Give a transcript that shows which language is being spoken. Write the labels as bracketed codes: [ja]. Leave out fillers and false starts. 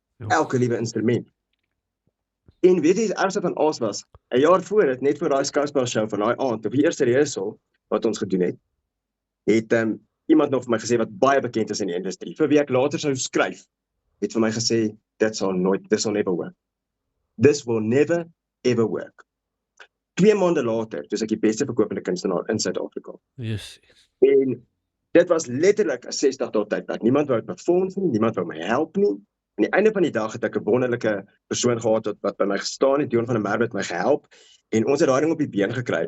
[af] Elke liewe instrument. En weet jy, die ergste van alles was, 'n jaar voor dit, net voor daai skouspelshow van daai aand, op die eerste rehearsal wat ons gedoen het, iemand nog vir my gesê wat baie bekend is in die industrie, vir wie ek later sou skryf, het vir my gesê, [en] this will never work. This will never ever work. [af] 2 maande later, toe ek die beste verkopende kunstenaar in Suid-Afrika. [en] Yes. [af] En dit was letterlik 'n 60 dae tydperk. Niemand wou my fonds nie, niemand wou my help nie. Aan die einde van die dag het ek 'n wonderlike persoon gehad wat by my gestaan het, Dion van der Merwe het my gehelp en ons het daai ding op die been gekry.